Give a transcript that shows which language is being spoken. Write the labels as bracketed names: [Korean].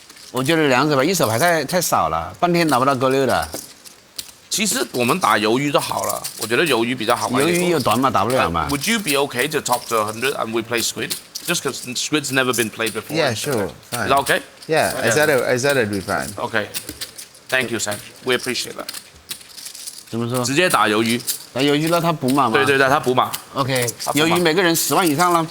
[Chinese] 我觉得2手牌1手牌太少了，半天拿不到勾6的。其实我们打鱿鱼就好了，我觉得鱿鱼比较好玩鱿一点。鱼有短码打不了嘛？ [English] Would you be okay to top to 100 and we play squid? Just because squid's never been played before. Yeah, sure, Is fine. that okay? Yeah, I said it'd be fine. Okay. Thank you, Sam. We appreciate that. [Chinese] 怎么说？直接打鱿鱼。打鱿鱼了，他补码吗？对对对，他补码。 OK，鱿鱼每个人10万以上了。